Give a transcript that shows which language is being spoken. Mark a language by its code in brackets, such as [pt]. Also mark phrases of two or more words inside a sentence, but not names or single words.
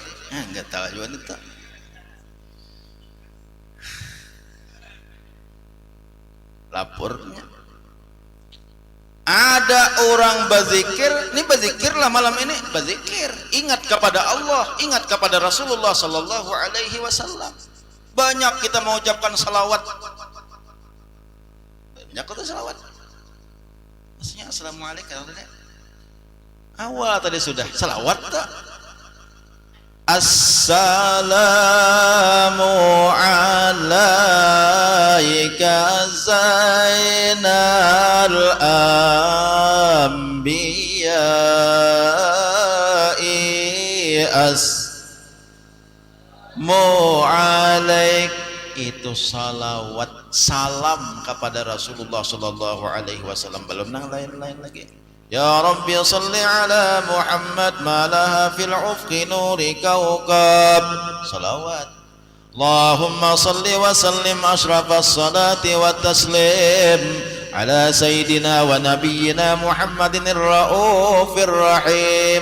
[id] Gatal juga itu. Lapornya. Ada orang berzikir, ini berzikirlah malam ini, berzikir, ingat kepada Allah, ingat kepada Rasulullah [ar] صلى الله عليه وسلم. [id] Banyak kita mengucapkan salawat. Banyak kata salawat. Maksudnya assalamualaikum. Awal tadi sudah salawat tak? [ar] السلام عليك زين الأنبياء أسم عليك. [id] Itu salawat, salam kepada Rasulullah [ar] صلى الله عليه وسلم. [bjn] Belum nang lain-lain lagi. [ar] يا رب صل على محمد ما لاح في الأفق نور كوكب. [id] Salawat. [ar] اللهم صل وسلم أشرف الصلاة والتسليم على سيدنا ونبينا محمد الرءوف الرحيم.